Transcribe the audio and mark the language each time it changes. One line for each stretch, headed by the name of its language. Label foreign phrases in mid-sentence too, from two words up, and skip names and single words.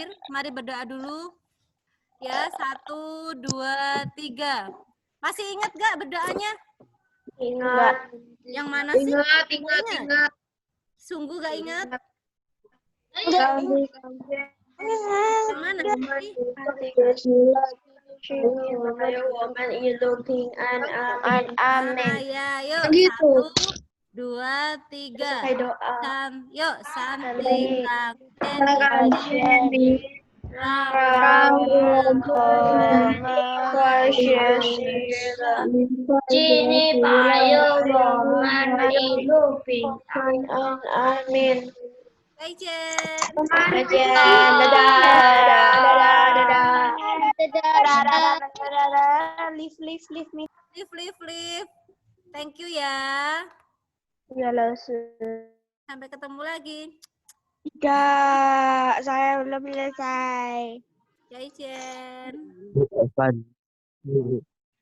Indonesian: Mari berdoa dulu. Ya, 1, 2, 3. Masih ingat gak berdoanya? Ingat. Yang mana sih? Ingat. Sungguh gak ingat? Yang mana sih?
Chinese: 我们一路平安，阿门。
Indonesian: Ya, yuk. Gitu. 1, 2, 3. Selesai doa. Yuk, santai. Sini payo mandi. Amin. Bye, Jen. Dadah.
English: Leave me. Live. Thank you ya.
Indonesian: Ya lah. Sampai ketemu lagi. Tidak, saya belum selesai. Bye, Jen. Evan.